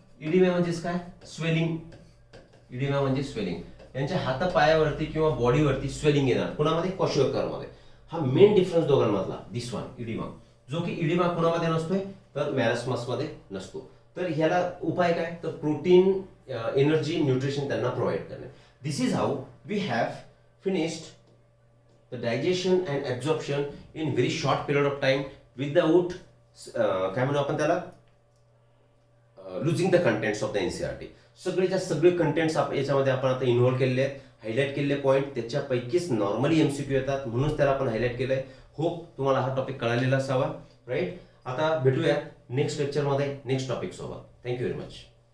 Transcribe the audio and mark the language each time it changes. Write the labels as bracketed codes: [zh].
[mr] म्हणजेच काय, स्वेलिंग. त्यांच्या हातापायावरती किंवा बॉडीवरती स्वेलिंग येणार. कुणामध्ये, क्वॉशियोकर मध्ये. हा मेन डिफरन्स दोघांमधला, [en] this one, [mr] इडिमा. जो की इडिमा कुणामध्ये नसतोय, तर मॅरस्मस मध्ये नसतो. तर ह्याला उपाय काय, तर प्रोटीन, एनर्जी, न्यूट्रिशन त्यांना प्रोव्हाइड करणे. [en] this is how we have finished the digestion and absorption in very short period of time without [mr] काय म्हणू आपण त्याला, [en] losing the contents of the NCERT. [mr] सगळेच्या सगळे कंटेंट्स याच्यामध्ये आपण आता इन्व्हॉल्व केलेले आहेत, हायलाइट केलेले पॉईंट, त्याच्यापैकीच नॉर्मली एमसीक्यू येतात, म्हणूनच त्याला आपण हायलाइट केलंय. होप तुम्हाला हा टॉपिक कळालेला असावा. राईट. आता भेटूया नेक्स्ट लेक्चरमध्ये नेक्स्ट टॉपिक सोबत. Thank you very much.